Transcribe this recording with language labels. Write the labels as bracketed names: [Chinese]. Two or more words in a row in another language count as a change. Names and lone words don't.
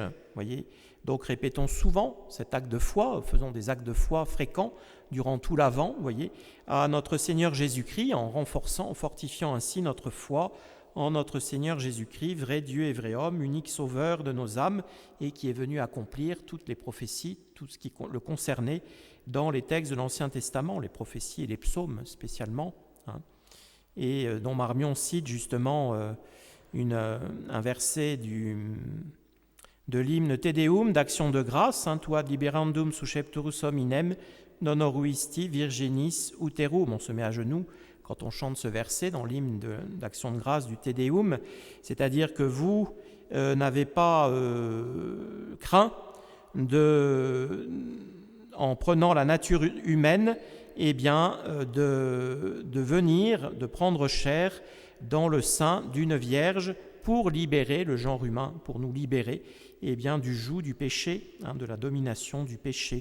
[French] Voyez, donc répétons souvent cet acte de foi, faisons des actes de foi fréquents durant tout l'Avent, voyez, à notre Seigneur Jésus-Christ, en fortifiant ainsi notre foi en notre Seigneur Jésus-Christ, vrai Dieu et vrai homme, unique sauveur de nos âmes, et qui est venu accomplir toutes les prophéties, tout ce qui le concernait dans les textes de l'Ancien Testament, les prophéties et les psaumes spécialement. Hein. Et Don Marmion cite justement un verset de l'hymne Te Deum d'Action de grâce, hein, [Latin] Tua liberandum suscepturus hominem, non oruisti virginis uterum. [French] On se met à genoux quand on chante ce verset dans l'hymne d'Action de grâce du Te Deum, c'est-à-dire que vous n'avez pas craint en prenant la nature humaine, eh bien, de venir, de prendre chair dans le sein d'une vierge pour libérer le genre humain, pour nous libérer eh bien, du joug du péché, hein, de la domination du péché.